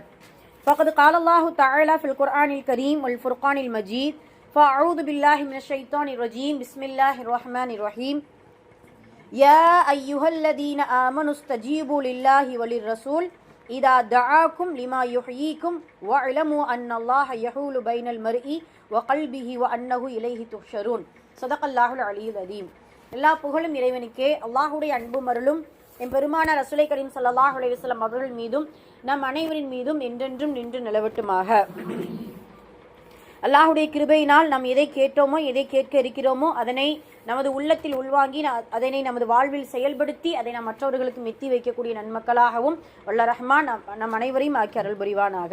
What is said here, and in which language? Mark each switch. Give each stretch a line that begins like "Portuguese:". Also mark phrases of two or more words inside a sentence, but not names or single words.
Arabic: فقد قال الله تعالى في القرآن الكريم والفرقان المجيد فأعوذ بالله من الشيطان الرجيم بسم الله الرحمن الرحيم. يا أيها الذين آمنوا استجيبوا لله وللرسول إذا دعاكم لما يحييكم واعلموا أن الله يحول بين المرء وقلبه وأنه إليه تحشرون. صدق الله العلي العظيم.
Tamil: எல்லா புகழும் இறைவனுக்கே. அல்லாஹுடைய அன்பும் அருளும் எம்பெருமானார்
Arabic: رسول الكريم صلى الله عليه وسلم
Tamil: அவர்கள் மீதும் நம் அனைவரின் மீதும் என்றென்றும் நின்று நிலவட்டுமாக. அல்லாஹுடைய கிருபையினால் நாம் எதை கேட்டோமோ எதை கேட்க இருக்கிறோமோ அதனை நமது உள்ளத்தில் உள்வாங்கி அதனை நமது வாழ்வில் செயல்படுத்தி அதை நாம் மற்றவர்களுக்கு மெத்தி வைக்கக்கூடிய நன்மக்களாகவும் வல்ல ரஹ்மான் நம் அனைவரையும் ஆக்கி அருள் புரிவானாக.